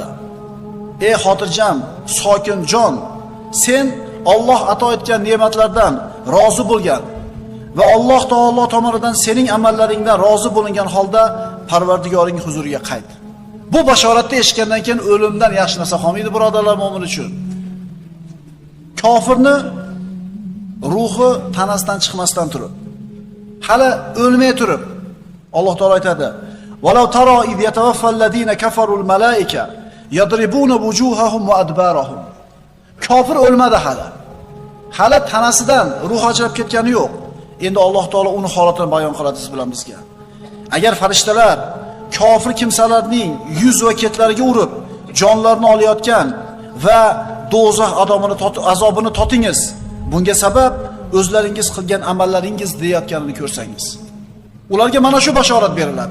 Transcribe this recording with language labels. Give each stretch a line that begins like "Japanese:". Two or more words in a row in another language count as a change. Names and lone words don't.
Uzbek: Ey xotirjam, sokin jon, sen Alloh ato etgan ne'matlardan rozi bo'lgan va Alloh taolo tomonidan sening amallaringdan rozi bo'lingan holda Parvardigoring huzuriga qayt. Bu bashoratni eshitgandan keyin o'limdan yaxshi narsa qolmaydi, birodarlar, mo'min uchun. Kofirni ruhi tanasidan chiqmasdan turib, hali o'lmay turib, Alloh taolo aytadi:
Arabic: "ولو ترى إذ يتوفى الذين كفروا الملائكة يضربون وجوههم وأدبارهم."
Uzbek: Kofir o'lmadi hali. Hali tanasidan ruh ajrab ketgani yo'q. Endi Alloh taolo uni holatini bayon qiladi siz bilan bizga. Agar farishtalar kofir kimsalarning yuz va ketlariga urib, jonlarini olayotgan va do'zax azobini totingiz, bunga sabab o'zlaringiz qilgan amallaringiz deyotganini ko'rsangiz, ularga mana shu bashorat beriladi.